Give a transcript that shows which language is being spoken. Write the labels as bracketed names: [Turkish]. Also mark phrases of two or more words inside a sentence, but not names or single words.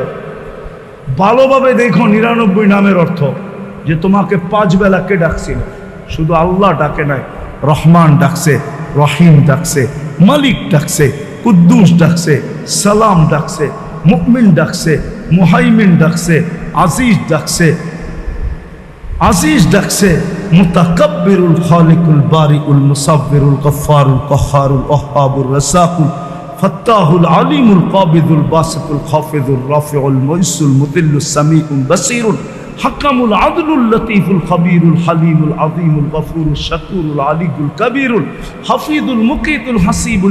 [Bangla] ভালোভাবে দেখো 99 নামের অর্থ, যে তোমাকে 5 বেলা কে ডাকছিল? শুধু আল্লাহ ডাকে নাই, রহমান ডাকছে, রহিম ডাকছে, মালিক ডাকছে, কুদ্দুস ডাকছে, সালাম ডাকছে, মুমিন ডাকছে, মুহাইমিন ডাকছে, আজিজ ডাকছে, আজিজ ডাকছে, [Arabic] المتكبر الخالق البارئ المصور الغفار القهار الوهاب الرزاق الفتاح العليم القابض الباسط الخافض الرافع المعز المذل السميع البصير الحكم العدل اللطيف الخبير الحليم العظيم الغفور الشكور العلي الكبير الحفيظ المقيت الحسيب